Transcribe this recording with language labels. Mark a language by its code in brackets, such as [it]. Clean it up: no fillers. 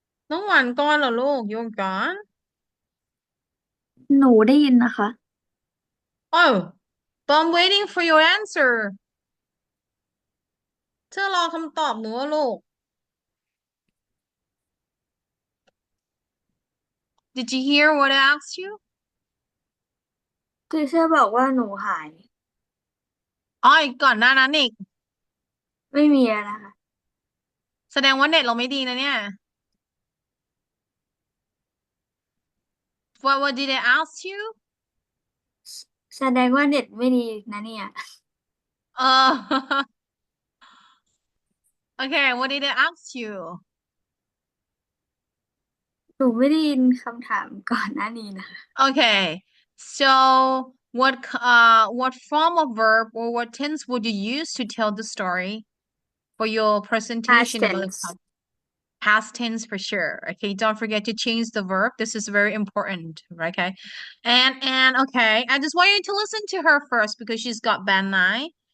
[th] น้องหวานก่อนเหรอลูกโยกก่อน หนูได้ยินนะคะ [en] Oh, but I'm waiting for your answer. [th] เธอรอคำตอบหนูอะลูก [en] Did you hear what I asked you? [th] คือเชื่อบอกว่าหนูหาย อ๋ออีกก่อนหน้านั้นอีก ไม่มีอะนะคะ แสดงว่าเน็ตเราไม่ดีนะเนี่ย [en] What did I ask you? [th] แสดงว่าเน็ตไม่ดีนะเนี่ย [en] Okay, what did I ask you? [th] หนูไม่ได้ยินคำถามก่อนหน้านี้นะคะ [en] Okay, so what form of verb or what tense would you use to tell the story for your presentation Past about the tense. topic? Past tense for sure. Okay, don't forget to change the verb. This is very important. Okay, and okay, I just want you to listen to her first because she's got band 9.